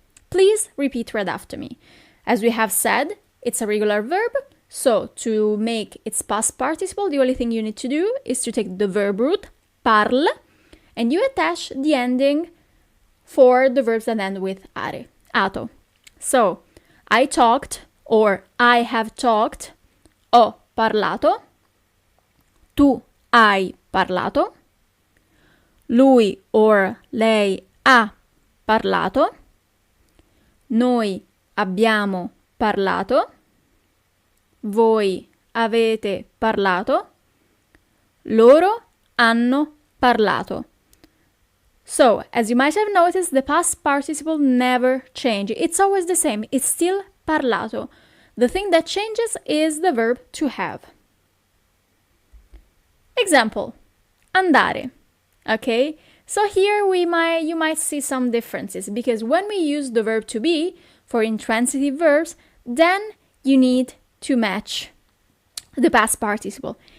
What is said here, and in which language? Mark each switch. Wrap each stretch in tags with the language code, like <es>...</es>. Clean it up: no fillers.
<en>Please repeat right after me. As we have said, it's a regular verb, so to make its past participle, the only thing you need to do is to take the verb root, parl, and you attach the ending for the verbs that end with are, ato. So, I talked or I have talked,</en> <it>ho parlato, tu hai parlato, lui or lei ha parlato, noi abbiamo parlato, voi avete parlato, loro hanno parlato.</it> <en>So, as you might have noticed, the past participle never changes. It's always the same. It's still parlato. The thing that changes is the verb to have. Example, andare. Okay? So here you might see some differences because when we use the verb to be for intransitive verbs, then you need to match the past participle.</en>